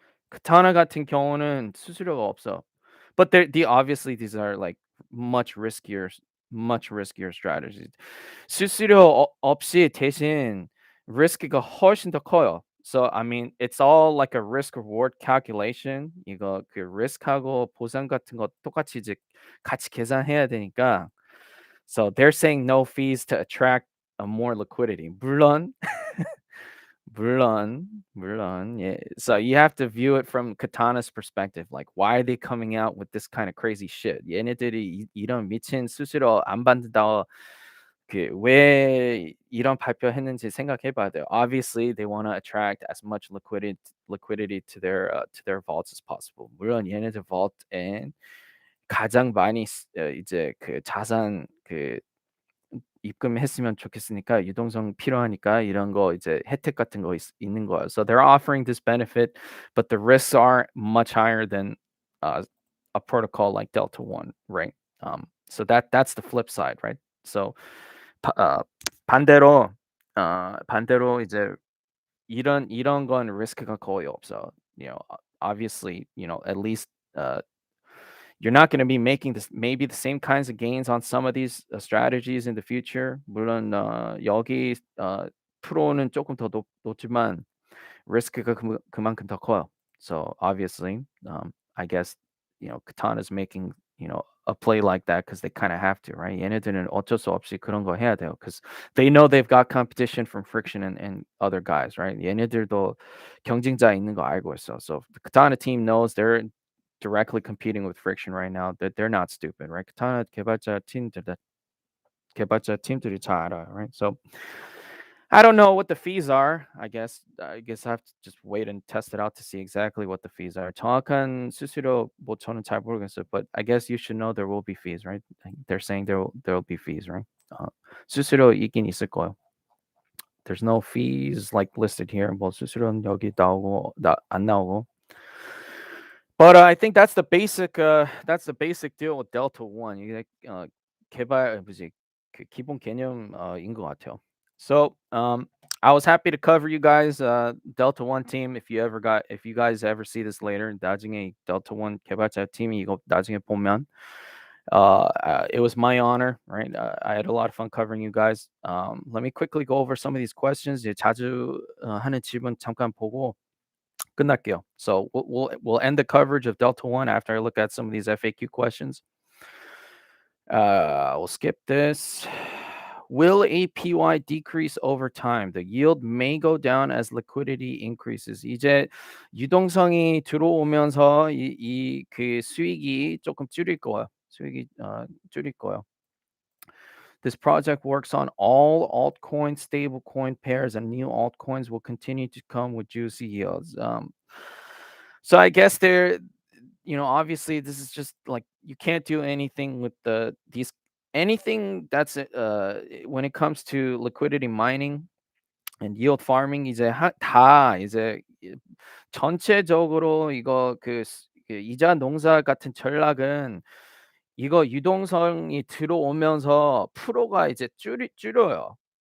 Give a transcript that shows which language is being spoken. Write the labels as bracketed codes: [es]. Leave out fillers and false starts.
[ko] Katana 같은 경우는 수수료가 없어. [en] But obviously these are like much riskier strategies. [ko] 수수료 없이 대신 리스크가 훨씬 더 커요. [en] So I mean it's all like a risk reward calculation. [ko] 이거 리스크하고 보상 같은 거 똑같이 이제 같이 계산해야 되니까. [en] So they're saying no fees to attract more liquidity. [ko] 물론 물론, yeah. [en] So you have to view it from Katana's perspective. Like, why are they coming out with this kind of crazy shit? [ko] 얘네들이 이런 미친 수수료 안 받는다. 왜 이런 발표했는지 생각해봐야 돼요. [en] Obviously, they want to attract as much liquidity to their vaults as possible. [ko] 물론 얘네들 vault에 가장 많이 이제 자산 입금했으면 좋겠으니까 유동성 필요하니까 이런 거 이제 혜택 같은 거 있는 거예요. [en] So they're offering this benefit, but the risks are much higher than a protocol like Delta One, right? So that's the flip side, right? [ko] So 바 반대로 반대로 이제 이런 건 리스크가 거의 없어. [en] Obviously, at least, uh, you're not gonna be making this maybe the same kinds of gains on some of these, strategies in the future. [ko] 물론 여기 프로는 조금 더 높지만 리스크가 그만큼 더 커요. [en] So obviously, I guess Katana's making a play like that because they kind of have to, right? [ko] 얘네들은 어쩔 수 없이 그런 거 해야 돼요 [en] because they know they've got competition from Friction and other guys, right? [ko] 얘네들도 경쟁자 있는 거 알고 있어. [en] So the Katana team knows they're directly competing with Friction right now. That they're not stupid, right? [ko] Katana 개발자 팀들이 잘 알아, right? [en] So I don't know what the fees are. I guess I have to just wait and test it out to see exactly what the fees are. [ko] 정확한 수수료 뭐 저는 잘 모르겠어요. [en] But I guess you should know there will be fees, right? They're saying there will be fees, right? [ko] 수수료 있긴 있을 거예요. [en] There's no fees like listed here. [ko] 뭐 수수료는 여기 나오고 안 나오고. [en] But I think that's the basic deal with Delta One. [ko] 이게 개발 뭐지 그 기본 개념인 것 같아요. [en] So I was happy to cover you guys, Delta One team. If you guys ever see this later, [ko] 나중에 Delta One 개발자 팀이 이거 나중에 보면, [en] it was my honor, right? I had a lot of fun covering you guys. Let me quickly go over some of these questions. [ko] 이제 자주 하는 질문 잠깐 보고 끝날게요. [en] So we'll end the coverage of Delta One after I look at some of these FAQ questions. We'll skip this. Will APY decrease over time? The yield may go down as liquidity increases. [ko] 이제 유동성이 들어오면서 그 수익이 조금 줄일 거예요. 줄일 거예요. [en] This project works on all altcoin stablecoin pairs, and new altcoins will continue to come with juicy yields. So I guess obviously this is just like you can't do anything with these anything that's when it comes to liquidity mining and yield farming [ko] 이제 다 이제 전체적으로 이거 그 이자 농사 같은 전략은 이거 유동성이 들어오면서 프로가 이제 줄여요.